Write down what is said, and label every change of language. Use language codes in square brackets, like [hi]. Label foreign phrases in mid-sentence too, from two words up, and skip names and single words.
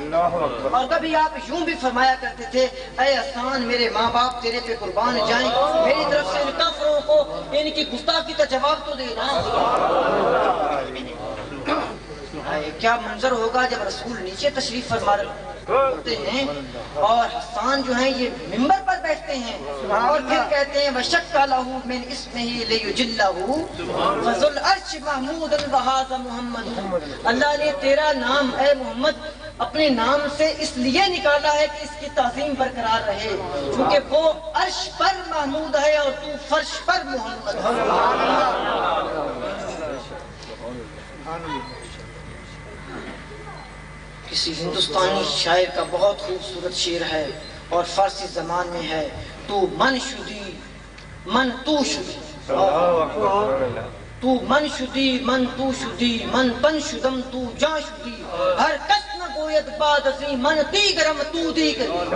[ur] اور کبھی آپ یوں بھی فرمایا کرتے تھے اے حسان میرے ماں باپ تیرے پہ قربان جائیں، میری طرف سے ان کافروں کو ان کی گستاخی کا جواب تو دینا۔ کیا منظر ہوگا جب رسول نیچے تشریف فرما ہوتے ہیں اور حسان جو ہیں یہ ممبر پر بیٹھتے ہیں اور پھر کہتے ہیں [ar] وَشَكَّ لَهُ مِنْ اسْمِهِ لِيُجِلَّهُ فَذُو الْعَرْشِ مَحْمُودٌ وَهَذَا مُحَمَّدٌ۔ [ur] اللہ نے تیرا نام اے محمد اپنے نام سے اس لیے نکالا ہے کہ اس کی تعظیم برقرار رہے، کیونکہ وہ عرش پر محمود ہے اور تو فرش پر محمد ہے۔ کسی ہندوستانی شاعر کا بہت خوبصورت شعر ہے اور فارسی زبان میں ہے، [fa] تو من شدی من تو شدی، تو من شدی من تو شدی، من پن شدم تو جا شدی، ہر کس نہ گوید بعد ازیں من دیگرم تو دیگر۔